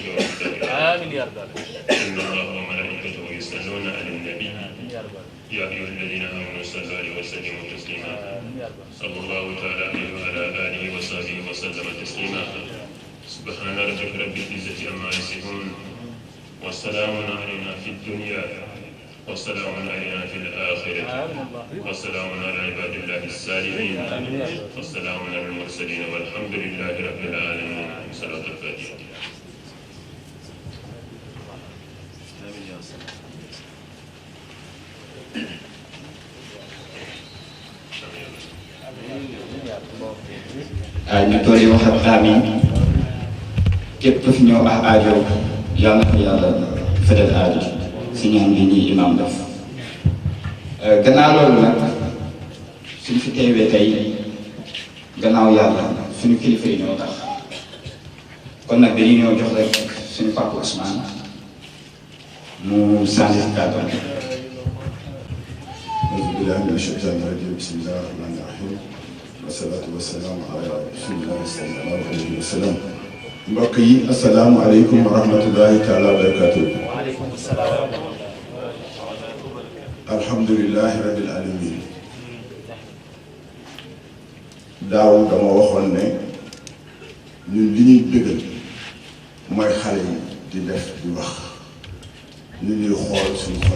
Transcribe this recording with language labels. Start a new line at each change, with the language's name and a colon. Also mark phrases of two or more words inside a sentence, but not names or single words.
Arabic: ومقداره امين يا رب ان الله وملائكته يصلون على النبي يا ايها الذين امنوا صلوا عليه وسلموا تسليما صلى الله تعالى عليه وعلى اله وصحبه وسلم تسليما سبحان ربك رب العزه عما يصفون والسلام علينا في الدنيا والسلام علينا في الآخرة والسلام على عباد الله الصالحين والسلام على المرسلين والحمد لله رب العالمين. صلاة الفاتحة.
Wolof: ñu toll wax ak amiin képp ku fi ñëw ak aajo yàlla na ko yàlla fajal aajo si ñaan bi ñuy imam def gannaaw loolu nag suñu fi teewee tey gannaaw yàlla suñu kilifa yi ñoo tax kon nag dañuy ñëw jox rek suñu papa Ousmane mu sànni si kàddu gi.
Arabic: أعوذ بالله من الشيطان الرجيم بسم الله الرحمن الرحيم والصلاة والسلام على رسول الله صلى الله عليه وسلم
Wolof: mbokk yi
Arabic: السلام عليكم ورحمة الله تعالى وبركاته. وعليكم السلام. الحمد لله رب العالمين.
Wolof: daaw dama waxoon ne ñun li ñuy bëggal mooy xale yi di def di wax ñu ñuy xool suñu xol